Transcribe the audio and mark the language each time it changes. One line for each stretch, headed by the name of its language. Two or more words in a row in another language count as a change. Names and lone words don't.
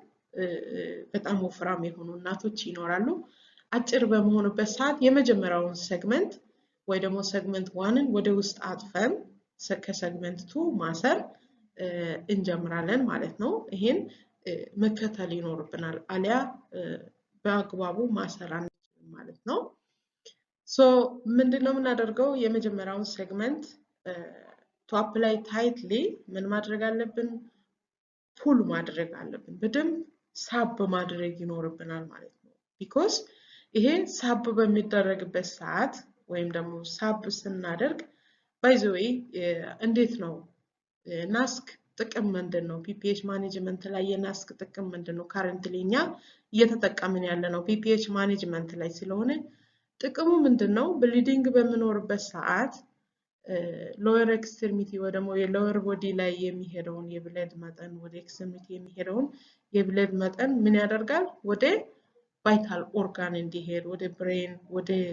Amharic: በጣም ወፍራም የሆኑ እናቶች ይኖራሉ አጭር በመሆኑበት ሰዓት የመጀመሪያውን ሴግመንት ወይ ደግሞ ሴግመንት 1ን ወደ ውስጥ አጥፈን ከሴግመንት 2 ማሰር እንጀምራለን ማለት ነው ይሄን መከተል ይኖርብናል አሊያ በአግባቡ ማሰር አንችልም ማለት ነው ሶ ምንድነው የምናደርገው የመጀመሪያውን ሴግመንት
English: to apply tightly
Amharic: ምን ማድረግ አለብን ፑል ማድረግ አለብን በደንብ ሳብ ማድረግ ይኖርብናል ማለት ነው because ይሄ ሳብ በሚደረግበት ሰዓት ወይም ደግሞ ሳብ ስናደርግ
English: by the way
Amharic: እንዴት ነው ናስክ ጥቅም ምንድነው
English: PPH management
Amharic: ላይ የናስክ ጥቅም ምንድነው currently ኛ እየተጠቀምን ያለነው
English: PPH management
Amharic: ላይ ስለሆነ ጥቅሙ ምንድነው ብሊዲንግ በመኖርበት ሰዓት
English: lower extremity
Amharic: ወይ ደግሞ የlower body ላይ የሚሄደውን የብለድ መጠን ወደ extremity የሚሄደውን የብለድ መጠን ምን ያደርጋል ወደ
English: vital organ
Amharic: እንዲሄድ ወደ brain ወደ